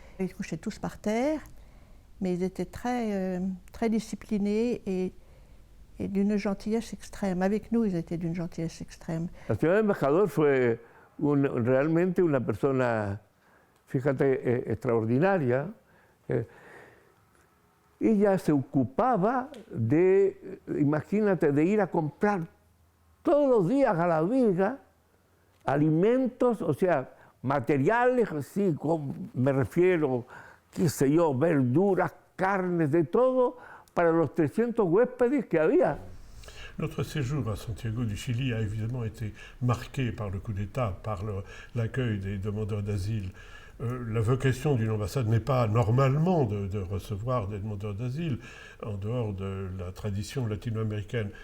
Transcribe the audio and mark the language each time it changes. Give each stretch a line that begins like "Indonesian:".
French: Ils couchaient tous par terre, mais ils étaient très disciplinés et d'une gentillesse extrême. Avec nous, ils étaient d'une gentillesse extrême.
Spanish: La señora embajador fue realmente una persona, fíjate, extraordinaria. Ella se ocupaba de, imagínate, de ir a comprar todos los días a la viga alimentos, o sea, materiales, así, me refiero, qué sé yo, verduras, carnes, de todo, para los 300 huéspedes que había.
French: Notre séjour à Santiago du Chili a évidemment été marqué par le coup d'État, par l'accueil des demandeurs d'asile. La vocation d'une ambassade n'est pas normalement de recevoir des demandeurs d'asile en dehors de la tradition latino-américaine.